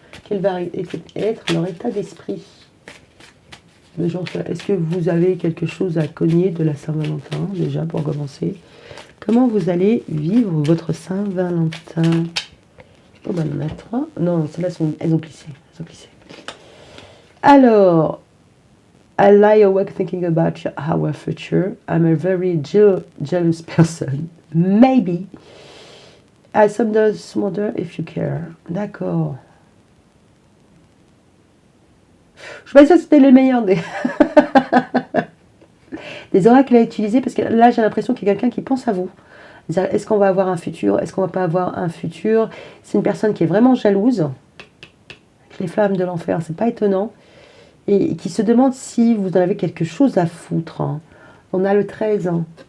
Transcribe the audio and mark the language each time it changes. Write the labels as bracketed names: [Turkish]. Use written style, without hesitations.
[French] Quel va être leur état d'esprit? Est-ce que vous avez quelque chose à cogner de la Saint-Valentin, déjà, pour commencer? Comment vous allez vivre votre Saint-Valentin? Oh, ben, on en a 3. Non, celles-là, elles ont glissé. [English] Alors, I lie awake thinking about our future. I'm a very jealous person. Maybe. I sometimes wonder if you care. [French] D'accord. Je sais pas si c'était le meilleur des oracles à utiliser, parce que là, j'ai l'impression qu'il y a quelqu'un qui pense à vous. Est-ce qu'on va avoir un futur? Est-ce qu'on va pas avoir un futur? C'est une personne qui est vraiment jalouse. Les flammes de l'enfer, c'est pas étonnant. Et qui se demande si vous en avez quelque chose à foutre, hein. On a le 13. Hein.